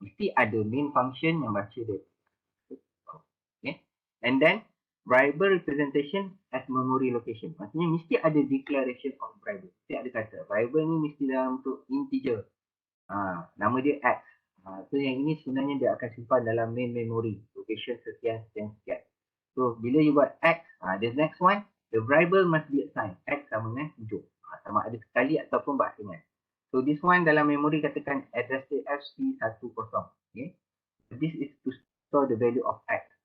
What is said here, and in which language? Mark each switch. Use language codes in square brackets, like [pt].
[ms] Mesti ada main function yang baca dari atas ke bawah. [en] And then variable representation as memory location. [ms] Maksudnya mesti ada [en] declaration of variable. [ms] Mesti ada kata variable ni mesti dalam bentuk integer. Nama dia x. So yang ini sebenarnya dia akan simpan dalam main memory. Location sekian. [en] So [ms] bila [en] you [ms] buat [en] x, the next one, the variable must be assigned. X [ms] sama dengan 7. Sama ada sekali ataupun bahasanya. [en] So this one [ms] dalam memory katakan address FC10. [en] This is to store the value of x.